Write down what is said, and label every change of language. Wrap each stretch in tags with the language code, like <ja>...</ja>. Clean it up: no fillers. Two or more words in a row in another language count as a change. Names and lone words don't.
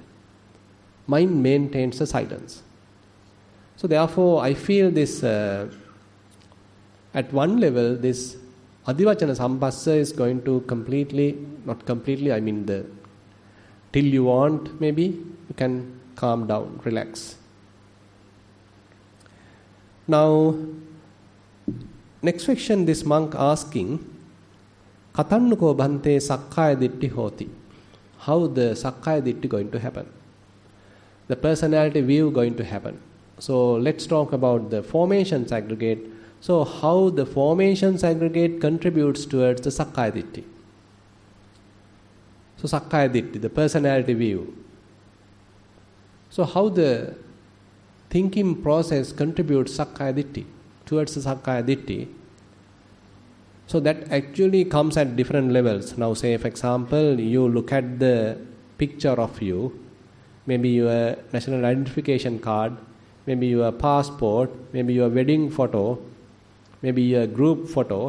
<en>Mind maintains the silence. So therefore, I feel this, at one level, this</en> <pi>adivachana sampassa</pi> <en>is going to not completely, till you want, maybe, you can calm down, relax. Now, next question, this monk asking,</en> <pi>Katannuko bhante sakkaya ditti hoti.</pi> <en>How the</en> <pi>sakkaya ditti</pi> <en>going to happen? The personality view going to happen. So let's talk about the formations aggregate. So how the formations aggregate contributes towards the</en> <pi>sakkaya ditti. So sakkaya ditti,</pi> <en>the personality view. So how the thinking process contributes</en> <pi>sakkaya ditti</pi> <en>towards the</en> <pi>sakkaya ditti.</pi> <en>So that actually comes at different levels. Now say, for example, you look at the picture of you, maybe your national identification card, maybe your passport, maybe your wedding photo, maybe your group photo.</en>